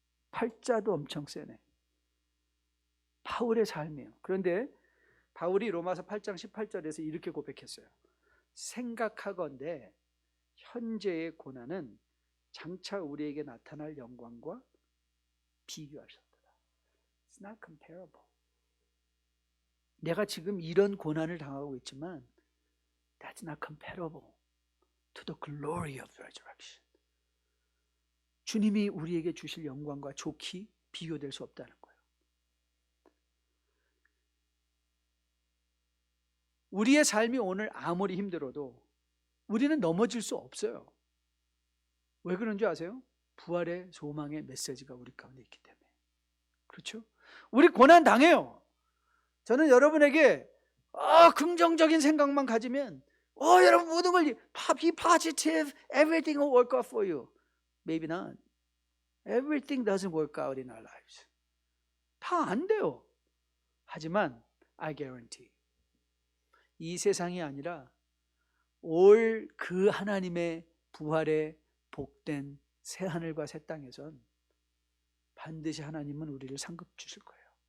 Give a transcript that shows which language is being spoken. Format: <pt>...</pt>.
<ko>팔자도 엄청 세네. 바울의 삶이에요. 그런데 바울이 로마서 8장 18절에서 이렇게 고백했어요. 생각하건대 현재의 고난은 장차 우리에게 나타날 영광과 비교할 수 없다.</ko> <en>It's not comparable.</en> <ko>내가 지금 이런 고난을 당하고 있지만</ko> <en>That's not comparable to the glory of resurrection.</en> <ko>주님이 우리에게 주실 영광과 좋기 비교될 수 없다는 거예요. 우리의 삶이 오늘 아무리 힘들어도 우리는 넘어질 수 없어요. 왜 그런 줄 아세요? 부활의 소망의 메시지가 우리 가운데 있기 때문에. 그렇죠? 우리 고난 당해요. 저는 여러분에게 긍정적인 생각만 가지면 여러분 모든 걸</ko> <en>be positive, everything will work out for you. Maybe not. Everything doesn't work out in our lives.</en> <ko>다 안 돼요. 하지만</ko> <en>I guarantee</en> <ko>이 세상이 아니라 올 그 하나님의 부활의 복된 새 하늘과 새 땅에선 반드시 하나님은 우리를 상급 주실 거예요.</ko>